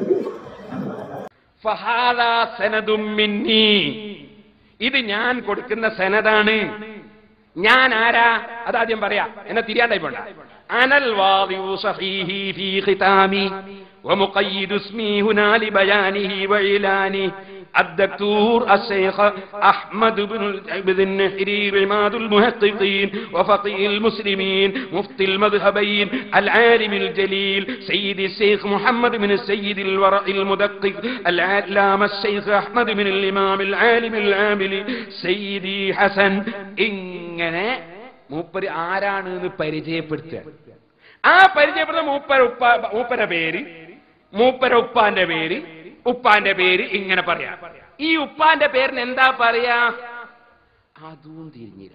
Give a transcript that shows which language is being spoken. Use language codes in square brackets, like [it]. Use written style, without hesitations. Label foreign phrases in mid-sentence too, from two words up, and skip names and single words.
[ml] ഇത് ഞാൻ കൊടുക്കുന്ന സനദാണ്. ഞാൻ ആരാ അതാദ്യം പറയാ, എന്നെ തിരിയാണ്ടായി പോണ്ട. [ar] أنا الواضع صحيحي في ختامي ومقيد اسمي هنا لبيانه وإعلاني الدكتور الشيخ أحمد بن النحرير عماد المحققين وفقيه المسلمين مفتي المذهبين العالم الجليل سيد الشيخ محمد بن السيد الورع المدقق العلامة الشيخ أحمد بن الإمام العالم العامل سيدي حسن [ml] ഇങ്ങനെ മൂപ്പര് ആരാണെന്ന് പരിചയപ്പെടുത്തുക. ആ പരിചയപ്പെടുന്ന മൂപ്പരുടെ പേര്, മൂപ്പര ഉപ്പാന്റെ പേര്, ഉപ്പാന്റെ പേര് ഇങ്ങനെ പറയാ. ഈ ഉപ്പാന്റെ പേരിന് എന്താ പറയാ? അതും തിരിഞ്ഞില്ല.